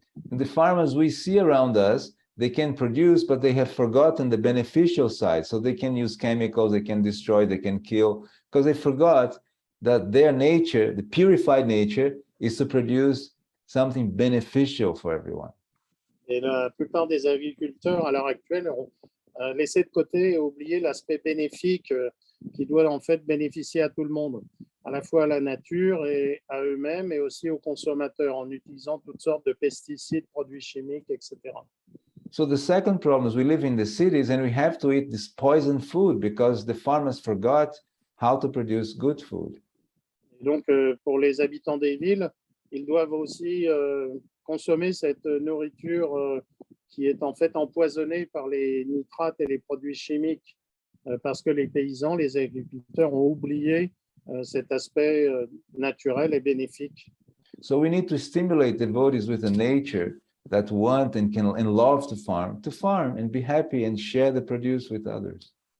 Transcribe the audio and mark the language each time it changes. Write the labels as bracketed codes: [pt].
[en] And the farmers we see around us, they can produce, but they have forgotten the beneficial side. So they can use chemicals, they can destroy, they can kill, because they forgot that their nature, the purified nature, is to produce something beneficial for everyone. [fr] Et la plupart des agriculteurs à l'heure actuelle laisser de côté et oublier l'aspect bénéfique qui doit en fait bénéficier à tout le monde, à la fois à la nature et à eux-mêmes et aussi aux consommateurs en utilisant toutes sortes de pesticides, produits chimiques, etc. [en] So the second problem is we live in the cities and we have to eat this poison food because the farmers forgot how to produce good food. [fr] Et donc, pour les habitants des villes, ils doivent aussi consommer cette nourriture qui est en fait empoisonnée par les nitrates et les produits chimiques parce que les paysans, les agriculteurs ont oublié cet aspect naturel et bénéfique. [en] So we need to stimulate devotees with a nature that want and can and love to farm and be happy and share the produce with others.